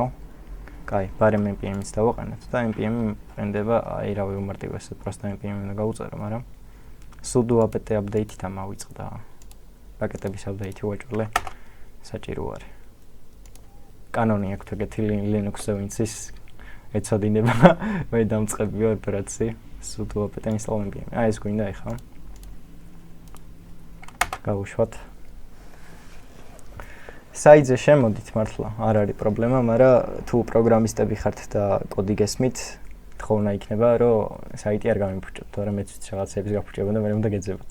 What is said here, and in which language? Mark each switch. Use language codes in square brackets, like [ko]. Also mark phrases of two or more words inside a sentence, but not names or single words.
[ka] კაი, ბარემ npm-იც დავაყენოთ და npm ყენდება, აი რავი უმარტივესად, პროსტა npm უნდა გავუწერო, მაგრამ [en] sudo apt update-ით [ka] ამავიწყდა. პაკეტების update-ი ვაჭრლე საჭირო არის. კანონი აქვს ეგეთი Linux-ზე ვინც ის ეცოდინება, მე დამწყებია ოპერაცია [en] sudo apt install npm. [ka] აი ეს გვინდა ეხლა. გავუშვათ. საიტზე შემოდით მართლა, არ არის პრობლემა, მაგრამ თუ პროგრამისტები ხართ და კოდი გესმით, თხოვნა იქნება, რომ საიტი არ გამიფუჭოთ, თორემ მეც ვიცი რაღაცების გაფუჭება და მე უნდა გეძებოთ.